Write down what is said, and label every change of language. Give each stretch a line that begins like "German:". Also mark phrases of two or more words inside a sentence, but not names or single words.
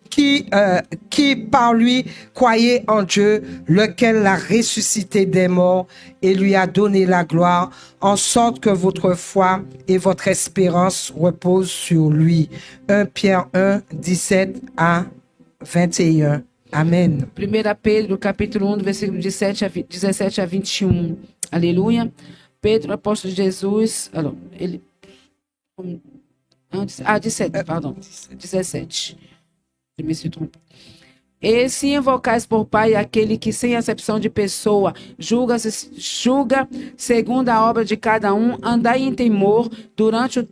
French: croyez en Dieu, lequel l'a ressuscité des morts et lui a donné la gloire, en sorte que votre foi et votre espérance reposent sur lui. 1 Pierre 1, 17 à 21. Amen.
Portuguese: 1 Pedro, capítulo 1, do versículo 17 a 21. Aleluia. Pedro, apóstolo de Jesus. Ele. 17, perdão. 17. Me trompei. E se invocais por Pai aquele que, sem acepção de pessoa, julga segundo a obra de cada um, andai em temor durante o